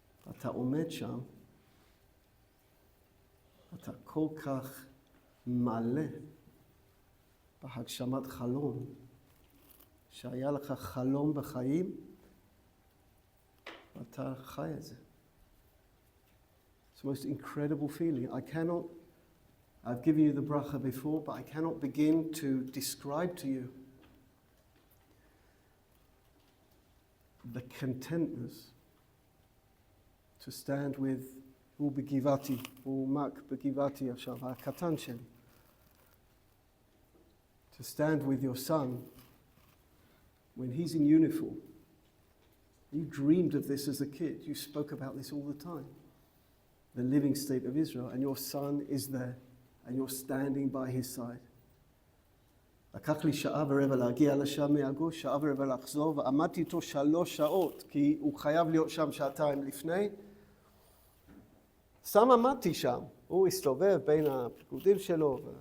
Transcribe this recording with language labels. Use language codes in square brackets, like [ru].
[he] אתה עומד שם, אתה כל כך מלא בהגשמת חלום, שהיה לך חלום בחיים, ואתה חי את זה. [en] It's the most incredible feeling. I've given you the bracha before, but I cannot begin to describe to you the contentness to stand with הוא בגבעתי, הוא מק בגבעתי עכשיו, הקטן שלי. To stand with your son when he's in uniform. You dreamed of this as a kid. You spoke about this all the time. The living state of Israel, and your son is there, and you're standing by his side. [he] לקח לי 1.25 שעה להגיע לשם מהגוש, 1.25 שעה לחזור, ועמדתי איתו 3 שעות, כי הוא חייב להיות שם 2 שעות לפני. סתם עמדתי שם, הוא הסתובב בין הפקודים שלו.